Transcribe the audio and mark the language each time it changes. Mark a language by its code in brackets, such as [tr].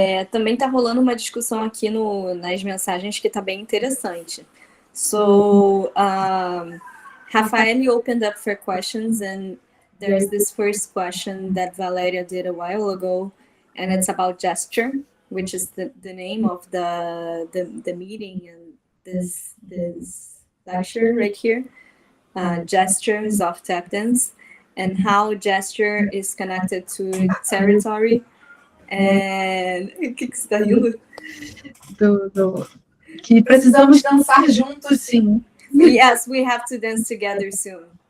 [pt] Também está rolando uma discussão aqui nas mensagens que está bem interessante. [en] So, Rafael opened up for questions, and there's this first question that Valeria did a while ago, and it's about gesture, which is the name of the meeting and this lecture right here. Gestures of tap dance, and how gesture is connected to territory. [pt] And o que você está rindo? Que precisamos dançar juntos, sim. [en] Yes, we have to dance together soon.